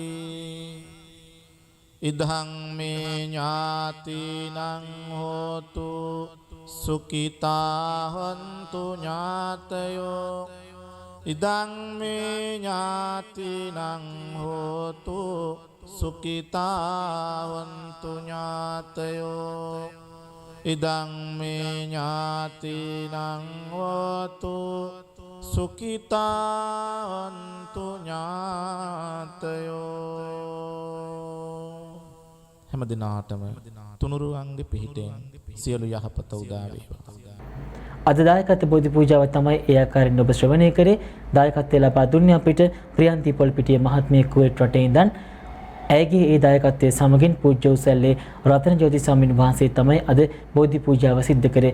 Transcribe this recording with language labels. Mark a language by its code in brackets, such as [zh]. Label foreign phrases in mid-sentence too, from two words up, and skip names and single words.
[pi] ඉදං මේ ඥාතිනං හෝතු සුඛිතා හොන්තු ඥාතයෝ ඉදං මේ ඥාතිනං හෝතු සුඛිතා හොන්තු ඥාතයෝ ඉදං මේ ඥාතිනං හෝතු සුඛිතා හොන්තු [si] ඥාතයෝ හැම දිනාටම තුනුරුවන්ගේ පිහිටෙන් සියලු යහපත උදා වේවා. අද දායකත්ව බෝධි පූජාව තමයි ඒ ආකාරයෙන් ඔබ ශ්‍රවණය කරේ. දායකත්වය ලබා දුන්නේ අපිට ප්‍රියන්ති පොල්පිටිය මහත්මිය කුවේට් රටේ ඉඳන්. ඇයගේ ඒ දායකත්වයේ සමගින් පූජ්‍ය උසැල්ලේ රතන ජෝති ස්වාමීන් වහන්සේ තමයි අද බෝධි පූජාව සිද්ධ කරේ.